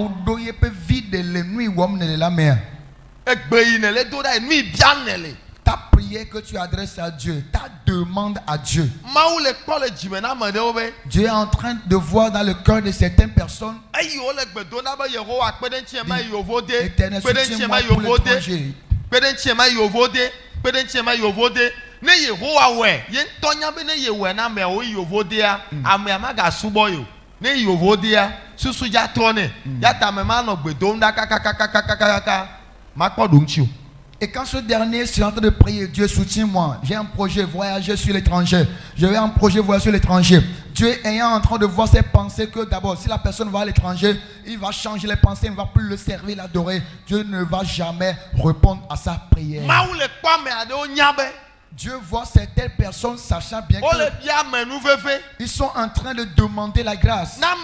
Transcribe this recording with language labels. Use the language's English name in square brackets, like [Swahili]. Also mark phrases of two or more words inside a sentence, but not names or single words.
[French] Ta prière que tu adresses à Dieu, ta demande à Dieu, Dieu est en train de voir dans le cœur de certaines personnes. L'Éternel soutient-moi pour l'étranger. [Ewe] Ne Yehowa yen tonya be ne yewe na me o yovodia amama subo yo ne yovodia susu ja tone ya ta me ma no gbedom da kaka [French] Et quand ce dernier est en train de prier, Dieu soutiens-moi, j'ai un projet voyager sur l'étranger, j'ai un projet voyager sur l'étranger. Dieu ayant en train de voir ses pensées que d'abord, si la personne va à l'étranger, il va changer les pensées, il ne va plus le servir, l'adorer. Dieu ne va jamais répondre à sa prière. Dieu voit certaines personnes sachant bien qu'ils sont en train de demander la grâce.